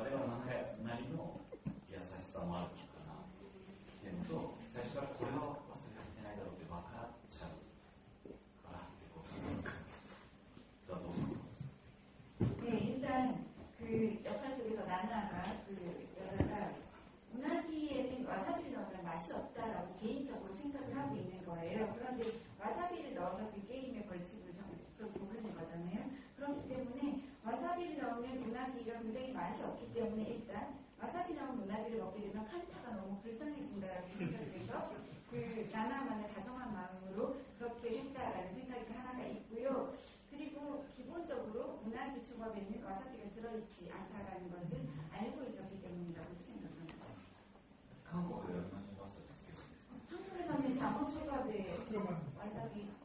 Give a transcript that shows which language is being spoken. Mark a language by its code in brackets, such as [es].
[ja] あれはなりの優しさもあるのかなっていうのと、最初からこれはわさび入ってないだろうって分かっちゃうからってことだと思います。 [ko] 네, 일단 그 역할 속에서 나나가 그 여자가 우나기에는 와사비를 넣으면 맛이 없다라고 개인적으로 생각을 하고 있는 거예요. 그런데 와사비를 넣어서 그 게임의 벌칙을 모르는 거잖아요. 그렇기 때문에 와사비를 넣으면 우나기가 굉장히 맛이 없기 때문에 일단 와사비 넣은 우나기를 먹게 되면 칸타가 너무 불쌍해진다라고 생각이 돼서 그 나나만의 다정한 마음으로 그렇게 했다라는 생각이 하나가 있고요. 그리고 기본적으로 우나기 초밥에는 와사비가 들어있지 않다라는 것을 알고 있었기 때문이라고 생각합니다. [ja] 韓国では何わさびつけるんですか？ [ko] 한국에서는 장어 초밥에 와사비